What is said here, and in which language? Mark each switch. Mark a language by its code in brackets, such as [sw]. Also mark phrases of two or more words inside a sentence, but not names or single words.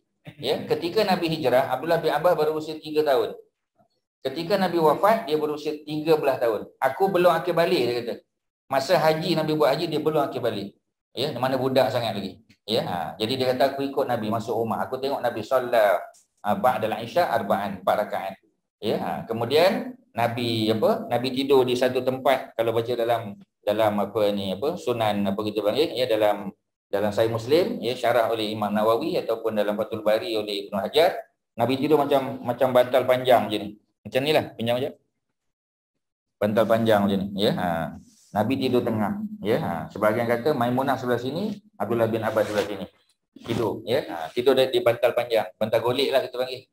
[ms] Ya, ketika Nabi hijrah, Abdullah bin Abbas baru usia 3 tahun. Ketika Nabi wafat, dia berusia 13 tahun. Aku belum akil balik, dia kata. Masa haji, Nabi buat haji, dia belum akil balik. Ya, mana budak sangat lagi. Ya, jadi dia kata, aku ikut Nabi masuk rumah. Aku tengok Nabi solat [ar] بعد العشاء أربعا, [ms] 4 rakaat. Ya, kemudian Nabi Nabi tidur di satu tempat. Kalau baca dalam sunan kita panggil, ya, dalam Sahih Muslim, ya, syarah oleh Imam Nawawi ataupun dalam Fathul Bari oleh Ibnu Hajar, Nabi tidur macam bantal panjang je ni. Macam ni lah, pinjam je. Bantal panjang macam ni. Ya, Nabi tidur tengah. Ya, sebahagian kata Maimunah sebelah sini, Abdullah bin Abbas sebelah sini. Tidur. Ya, tidur di bantal panjang. Bantal golik lah kita panggil.